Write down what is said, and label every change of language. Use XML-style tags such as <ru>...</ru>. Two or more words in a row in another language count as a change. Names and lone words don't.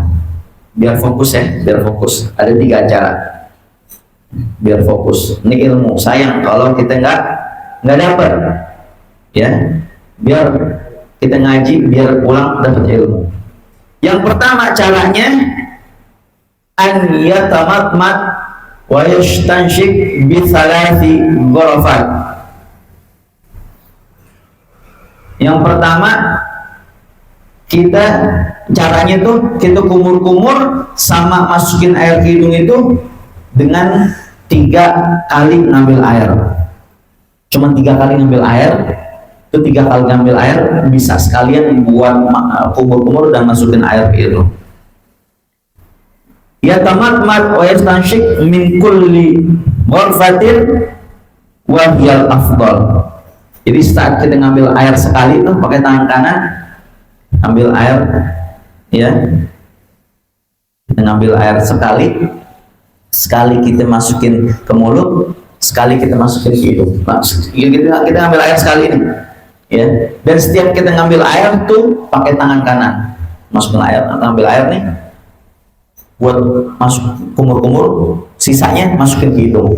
<id>Biar fokus ya, biar fokus. Ada 3 cara. Biar fokus. Ini ilmu. Sayang kalau kita nggak dapet, ya. Biar kita ngaji, biar pulang dapat ilmu. Yang pertama caranya</id> <ar>أن يتمضمض ويستنشق بثلاث غرفات.</ar> <id>Yang pertama caranya tuh kita kumur-kumur sama masukin air ke hidung itu dengan 3 kali ngambil air. Cuma 3 kali ngambil air. Itu 3 kali ngambil air bisa sekalian buat kumur-kumur dan masukin air ke hidung.</id> <ar>يتمضمض ويستنشق من كل غرفة وهي الأفضل.</ar> <id>Jadi saat kita ngambil air sekali tuh pakai tangan kanan, ambil air, ya. Kita ngambil air sekali kita masukin ke mulut, sekali kita masukin ke hidung. Kita ngambil air sekali ini. Ya, dan setiap kita ngambil air tuh pakai tangan kanan, masukin air, ambil air nih, buat masuk kumur-kumur, sisanya masukin ke hidung.</id>